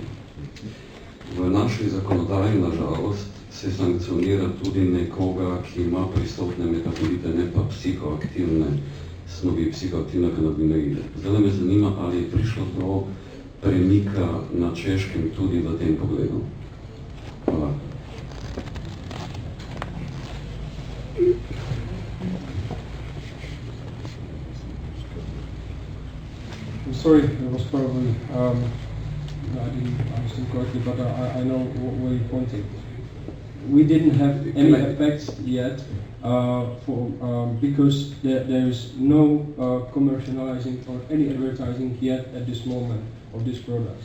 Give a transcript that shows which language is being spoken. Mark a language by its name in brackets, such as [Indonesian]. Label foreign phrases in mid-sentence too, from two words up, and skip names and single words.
[Slovenian] V naši zakonodaji, na žalost, se sankcionira tudi nekoga, ki ima prisotne metabolite, ne pa psihoaktivne snovi, psihoaktivne kanabinoide. Zdaj me zanima, ali je prišlo do premika na Češkem tudi v tem pogledu. Hvala. [English] I'm sorry, it was probably, I didn't understand correctly, but I know where you're pointing. We didn't have any effects yet because there is no commercializing or any advertising yet at this moment of these products.